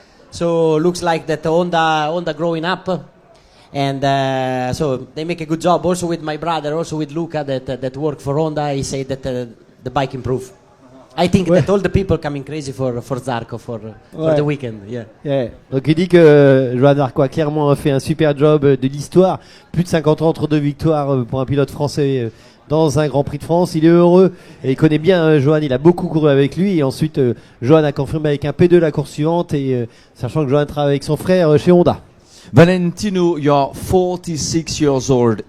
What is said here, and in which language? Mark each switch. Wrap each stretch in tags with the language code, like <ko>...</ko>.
<en>So looks like that Honda growing up, and so they make a good job. Also with my brother, also with Luca that work for Honda, he said that the bike improved. I think that all the people coming crazy for Zarco for the weekend. Yeah.</en> <fr>Donc il dit que Johan Zarco a clairement fait un super job de l'histoire. Plus de 50 ans entre deux victoires pour un pilote français dans un Grand Prix de France. Il est heureux et il connaît bien Johan. Il a beaucoup couru avec lui. Et ensuite, Johan a confirmé avec un P2 la course suivante. Et sachant que Johan travaille avec son frère chez Honda.</fr> <en>Valentino, you're 46 years old.</en>